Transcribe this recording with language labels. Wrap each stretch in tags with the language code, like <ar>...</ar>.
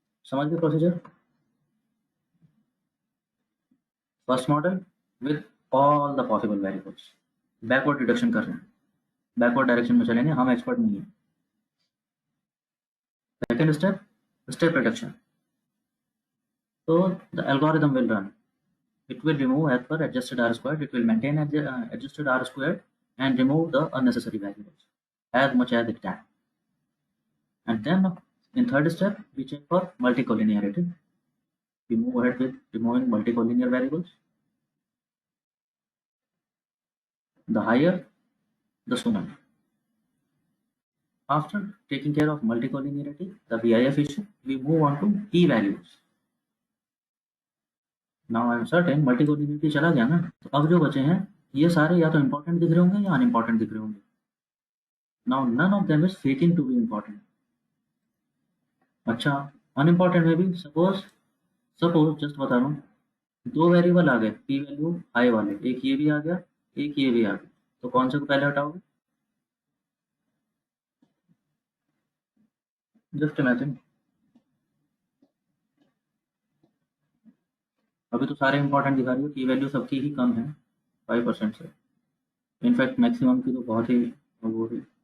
<hi>समझ गए procedure?</hi> <en>First model with all the possible variables, backward deduction कर रहे हैं।</en> <hi>बैकवर्ड डायरेक्शन में चलेंगे, हम एक्सपर्ट नहीं है। Second step, step reduction.</hi> <en>So the algorithm will run. It will remove as per adjusted R squared. It will maintain adjusted R squared and remove the unnecessary variables as much as it can. And then in third step, we check for multicollinearity. We move ahead with removing multicollinear variables. The higher, the sooner. After taking care of multicollinearity, the BIF issue, we move on to p-values. Now I am certain</en> <hi>multicollinearity चला गया ना, तो अब जो बचे हैं ये सारे या तो इम्पोर्टेंट दिख रहे होंगे या अनइम्पोर्टेंट दिख रहे होंगे।</hi> <en>Now none of them is faking to be important.</en> <hi>अच्छा, अनइम्पोर्टेंट में भी सपोज जस्ट बता रहा हूँ, दो वेरिएबल आ गए पी वैल्यू हाई वाले, एक ये भी आ गया, एक ये भी आ गया, तो कौन से को पहले हटाओगे? जस्ट इमेजिन, अभी तो सारे इंपॉर्टेंट दिखा रही हो, पी वैल्यू सबकी ही कम है 5% से, इनफैक्ट मैक्सिमम की तो बहुत ही वो है।</hi>